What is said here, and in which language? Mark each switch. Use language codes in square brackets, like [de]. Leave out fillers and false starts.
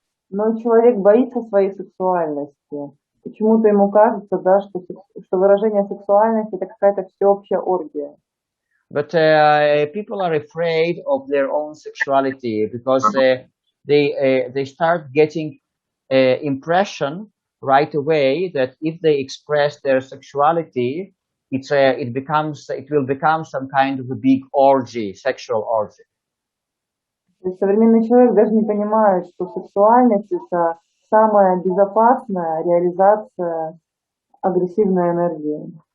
[ru] Но человек боится своей сексуальности. Почему-то ему кажется, да, что выражение сексуальности это какая-то всеобщая оргия. [en] But people are afraid of their own sexuality because they start getting impression right away that if they express their sexuality, it will become some kind of a big orgy, sexual orgy. [ru] То есть современный человек даже не понимает, что сексуальность это самая безопасная реализация агрессивной энергии.